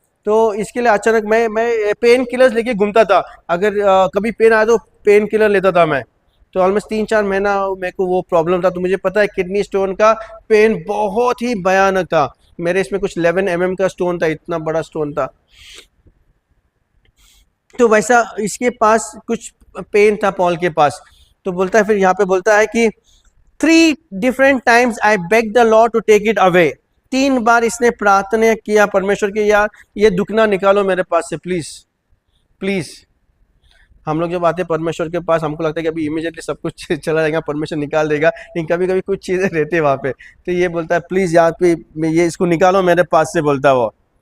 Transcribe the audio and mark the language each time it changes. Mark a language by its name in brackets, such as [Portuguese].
[Hindi] तो इसके लिए अचानक मैं पेन किलर्स लेके घूमता था, अगर कभी पेन आया तो पेन किलर लेता था मैं। तो ऑलमोस्ट 3-4 महीना मेरे को वो प्रॉब्लम था। तो मुझे पता है किडनी स्टोन का पेन बहुत ही भयानक था। मेरे इसमें कुछ 11 mm का स्टोन था, इतना बड़ा स्टोन था। तो वैसा इसके पास कुछ पेन था पॉल के पास। तो बोलता है, फिर यहाँ पे बोलता है कि [English] 3 different times I begged the Lord to take it away। [Hindi] 3 बार इसने प्रार्थना किया परमेश्वर के, यार ये दुख ना निकालो मेरे पास से, प्लीज प्लीज। हम लोग जब आते हैं परमेश्वर के पास हमको लगता है कि अभी इमीडिएटली सब कुछ चला जाएगा, परमेश्वर निकाल देगा, लेकिन कभी कभी कुछ चीज़ें रहती है वहाँ पे। तो ये बोलता है प्लीज़ यहाँ पे ये इसको निकालो मेरे पास से, बोलता है वो।